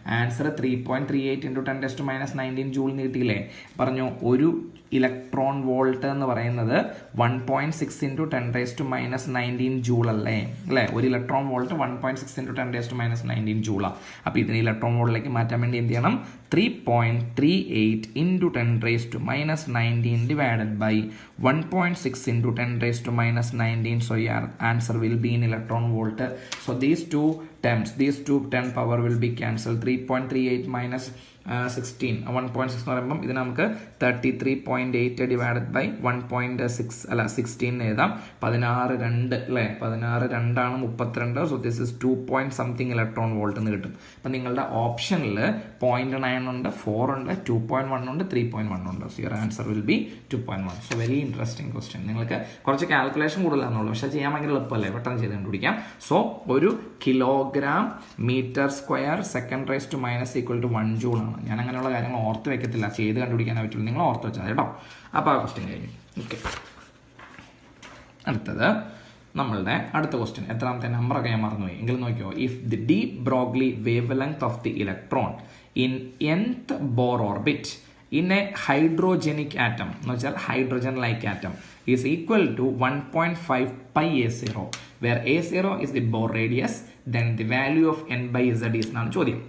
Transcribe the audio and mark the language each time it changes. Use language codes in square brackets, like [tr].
[ml] Answer 3.38 into 10⁻19 joule എന്ന് കിട്ടിയില്ലേ. പറഞ്ഞു ഒരു ഇലക്ട്രോൺ വോൾട്ട് എന്ന് പറയുന്നത് 1.6 ഇൻറ്റു 10⁻19 ജൂൾ അല്ലേ. ഒരു ഇലക്ട്രോൺ വോൾട്ട് 1.6 ഇൻറ്റു 10⁻19 ജൂളാണ്. അപ്പോൾ ഇതിന് ഇലക്ട്രോൺ വോൾട്ടിലേക്ക് മാറ്റാൻ വേണ്ടി എന്ത് ചെയ്യണം? [en] 3.38 into 10⁻19 divided by 1.6 into 10⁻19. So your answer will be in electron volt. So these two terms. These two 10 power will be cancelled. [ml] 3.38 minus 16 1.6 എന്ന് പറയുമ്പം ഇത് നമുക്ക് 33.8 ഡിവൈഡഡ് ബൈ 1.6 അല്ല 16 എഴുതാം. 16 അല്ലേ, 16 32. [en] so this is 2 point something electron volt [ml] എന്ന് കിട്ടും. അപ്പം നിങ്ങളുടെ ഓപ്ഷനിൽ 0.9 ഉണ്ട്, 4 ഉണ്ട്, 2.1 ഉണ്ട്, 3.1 ഉണ്ട്. [en] So your answer will be 2.1. So very interesting question. [ml] നിങ്ങൾക്ക് കുറച്ച് കാൽക്കുലേഷൻ കൂടുതലാണെന്നുള്ളൂ, പക്ഷേ ചെയ്യാൻ ഭയങ്കര എളുപ്പമല്ലേ, പെട്ടെന്ന് ചെയ്ത് കണ്ടുപിടിക്കാം. [en] So 1 kilogram metre square second raise to minus equal to 1 joule ആണ്. [ml] ഞാൻ അങ്ങനെയുള്ള കാര്യങ്ങൾ ഓർത്ത് വെക്കത്തില്ല, ചെയ്ത് കണ്ടുപിടിക്കാനേ പറ്റുള്ളൂ. നിങ്ങൾ ഓർത്ത് വെച്ചാൽ കേട്ടോ. അപ്പോൾ ആ ക്വസ്റ്റ്യൻ കഴിഞ്ഞു. ഓക്കെ, അടുത്തത് നമ്മളുടെ അടുത്ത ക്വസ്റ്റ്യൻ. എത്രാമത്തെ നമ്പറൊക്കെ ഞാൻ മറന്നുപോയി, എങ്കിലും നോക്കിയോ. [en] if the de Broglie wavelength of the electron in nth Bohr orbit in a hydrogenic atom, [ml] എന്ന് വെച്ചാൽ hydrogen like atom, [en] is equal to 1.5 pi A0, where A0 is the Bohr radius, then the value of n by z is [ml] എന്നാണ് ചോദ്യം.